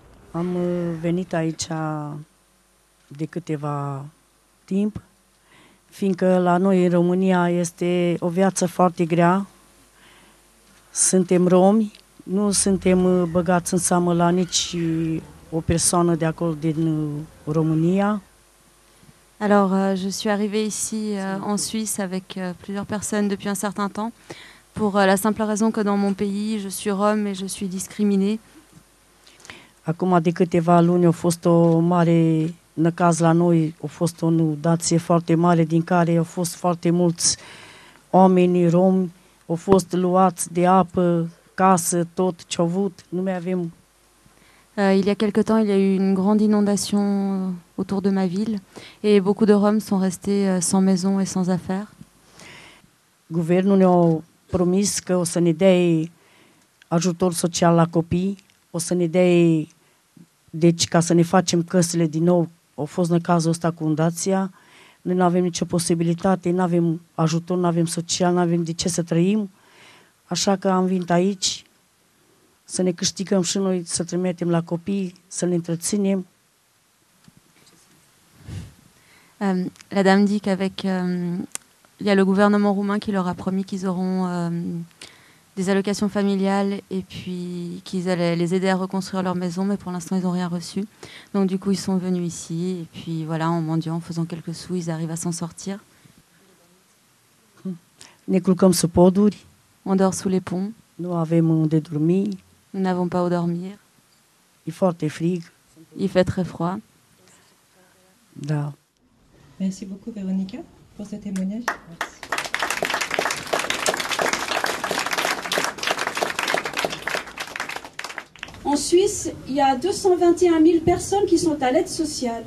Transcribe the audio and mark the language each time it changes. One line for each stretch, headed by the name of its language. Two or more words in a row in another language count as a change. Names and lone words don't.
Romanian: Am venit aici de câteva timp, fiindcă la noi în România este o viață foarte grea. Suntem romi, nu suntem băgați în seamă la nici o persoană de acolo din România.
French: Alors, je suis arrivée ici en Suisse avec plusieurs personnes depuis un certain temps, pour la simple raison que dans mon pays, je suis rome et je suis discriminée.
Romanian: Acum de câteva luni a fost o mare năcaz la noi, a fost o inundație foarte mare din care au fost foarte mulți oameni romi, au fost luați de apă, casă, tot ce au avut, nu mai avem.
French: Il y a quelque temps, il y a eu une grande inondation autour de ma ville et beaucoup de Roms sont restés sans maison et sans affaires.
Romanian: Guvernul ne-a promis că o să ne dea ajutor social la copii, o să ne dea, deci ca să ne facem căsile din nou. A fost în cazul ăsta cu fundația, noi nu avem nicio posibilitate, nu avem ajutor, nu avem social, nu avem de ce să trăim, așa că am venit aici să ne câștigăm și noi, să trimitem la copii, să le întreținem.
French: La dame dit qu'avec il y a le gouvernement roumain qui leur a promis qu'ils auront des allocations familiales et puis qu'ils allaient les aider à reconstruire leur maison, mais pour l'instant ils n'ont rien reçu. Donc du coup ils sont venus ici et puis voilà, en mendiant, en faisant quelques sous, ils arrivent à s'en sortir.
Romanian: Ne culcăm sub poduri,
French: On dort sous les ponts,
Romanian: nu avem unde dormi,
French: nous n'avons pas où dormir,
Romanian: e foarte frig.
French: il fait très froid.
Romanian: Da.
French: Merci beaucoup Véronica pour ce témoignage. Merci. En Suisse, il y a 221 000 personnes qui sont à l'aide sociale.